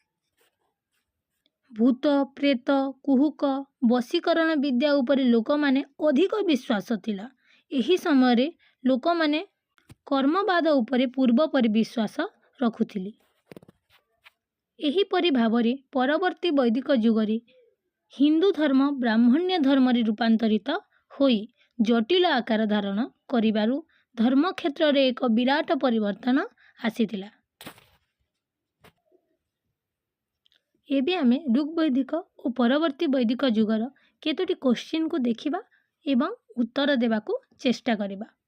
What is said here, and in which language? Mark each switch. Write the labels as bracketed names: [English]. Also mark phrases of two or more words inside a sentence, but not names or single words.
[Odia] ଭୂତ ପ୍ରେତ କୁହୁକ ବଶୀକରଣ ବିଦ୍ୟା ଉପରେ ଲୋକ ମାନେ ଅଧିକ ବିଶ୍ୱାସ ଥିଲା। ଏହି ସମୟ ରେ ଲୋକ ମାନେ କର୍ମବାଦ ଉପରେ ପୂର୍ବ ପରି ବିଶ୍ୱାସ ରଖୁଥିଲେ। ଏହି ପରି ଭାବରେ ପରବର୍ତ୍ତୀ ବୈଦିକ ଯୁଗରେ ହିନ୍ଦୁ ଧର୍ମ ବ୍ରାହ୍ମଣ୍ୟ ଧର୍ମ ରେ ରୂପାନ୍ତରିତ ହୋଇ ଜଟିଳ ଆକାର ଧାରଣ କରିବାରୁ ଧର୍ମ କ୍ଷେତ୍ର ରେ ଏକ ବିରାଟ ପରିବର୍ତ୍ତନ ଆସିଥିଲା। ଏବେ ଆମେ ଋଗ୍ବୈଦିକ ଔର ପରବର୍ତ୍ତୀ ବୈଦିକ ଯୁଗର କେତୋଟି କ୍ୱେଶ୍ଚନ କୋ ଦେଖିବା ଏବଂ ଉତ୍ତର ଦେବାକୁ ଚେଷ୍ଟା କରିବା।